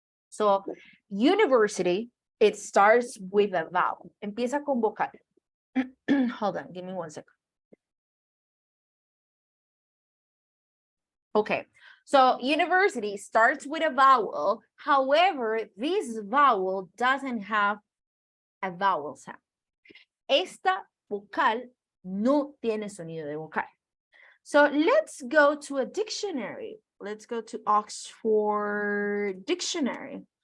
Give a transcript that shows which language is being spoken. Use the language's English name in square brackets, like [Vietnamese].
[English] So, university, it starts with a vowel. [Spanish] Empieza con vocal. [English] Hold on, give me 1 second. Okay, so university starts with a vowel. However, this vowel doesn't have a vowel sound. [Spanish] Esta vocal no tiene sonido de vocal. [English] So let's go to a dictionary. Let's go to Oxford Dictionary.